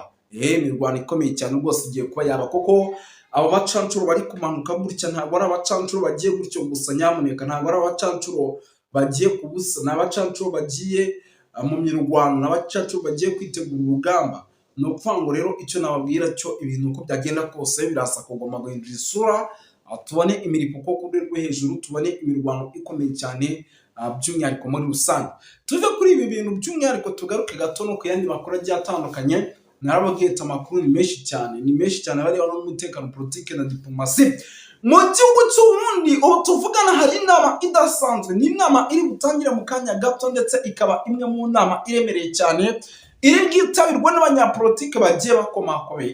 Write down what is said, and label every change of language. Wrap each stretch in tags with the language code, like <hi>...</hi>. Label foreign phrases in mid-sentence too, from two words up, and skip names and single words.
<rw>Imirwano ikomeye cyane rwose igiye kuba yaba, kuko aba bacancuro bari kumanuka gutya ntabwo ari abacancuro bagiye gutyo gusa, nyamuneka ntabwo ari abacancuro bagiye kubusa, ni abacancuro bagiye mu mirwano, ni abacancuro bagiye kwitegura urugamba. Ni ukuvuga ngo rero icyo nababwira cyo ibintu uko byagenda kose birasa kugomba guhindura isura, tubone imiripuko ku rwego rwo hejuru, tubone imirwano ikomeye cyane by'umwihariko muri rusange. Tuve kuri ibi bintu by'umwihariko tugaruke gato no ku yandi makuru agiye atandukanye. Narababwiye amakuru ni menshi cyane bari n'umutekano, politike na diplomasi mu gihugu cy'Uburundi. Ubu tuvugana hari inama idasanzwe, ni inama iri gutangire mu kanya gato, ndetse ikaba imwe mu nama iremereye cyane iri bwitabirwa n'abanyapolitike bagiye bakomakomeye.</rw>